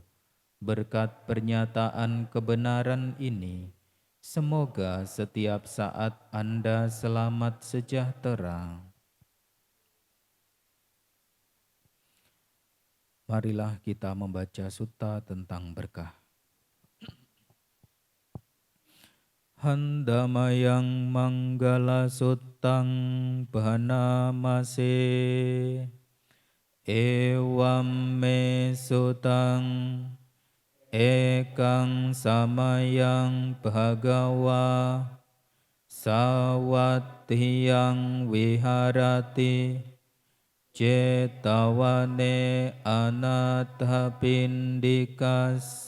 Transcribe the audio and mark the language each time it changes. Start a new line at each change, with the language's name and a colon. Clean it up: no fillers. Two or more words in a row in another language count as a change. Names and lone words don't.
Indonesian: Berkat pernyataan kebenaran ini, semoga setiap saat Anda selamat sejahtera. Marilah kita membaca sutta tentang berkah.
Pali: Handamayang manggala suttang bhanamase Ewam me sutang ekang samayang bhagawa Sawattiyang viharati Cetawane anatta pindika